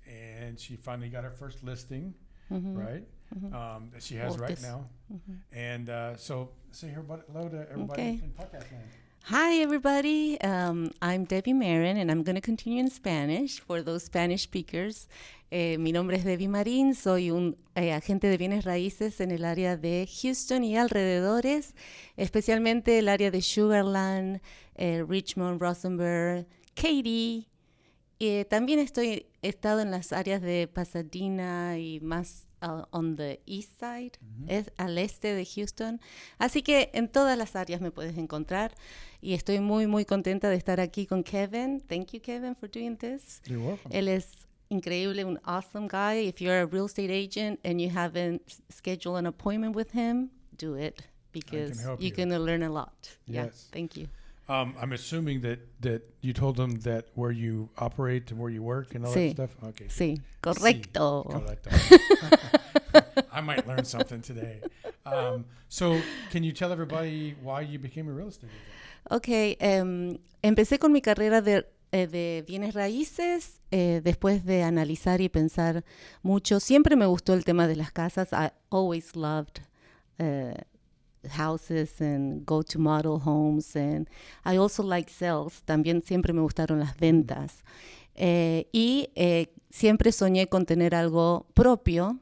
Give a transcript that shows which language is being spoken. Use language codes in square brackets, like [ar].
[en] And she finally got her first listing, right? That she has right now. And so say hello to everybody in podcast land. Hi, everybody. I'm Debbie Marin, and I'm going to continue in Spanish for those Spanish speakers. [es] Mi nombre es Debbie Marin. Soy un agente de bienes raíces en el área de Houston y alrededores, especialmente el área de Sugarland, Richmond, Rosenberg, Katy. También he estado en las áreas de Pasadena y más [en] on the east side, [es] es al este de Houston. Así que en todas las áreas me puedes encontrar. Y estoy muy, muy contenta de estar aquí con Kevin. [en] Thank you, Kevin, for doing this. You're welcome. [es] Él es increíble, un [en] awesome guy. If you're a real estate agent and you haven't scheduled an appointment with him, do it because you're going to learn a lot. Yes. Yeah, thank you. I'm assuming that you told them that where you operate and where you work and all that stuff? Okay. [es] Sí, correcto. Correcto. [en] I might learn something today. So can you tell everybody why you became a real estate agent? [es] Okay, empecé con mi carrera de bienes raíces después de analizar y pensar mucho. Siempre me gustó el tema de las casas. [en] I always loved houses and go to model homes, and I also like sales. [es] También siempre me gustaron las ventas. Y siempre soñé con tener algo propio.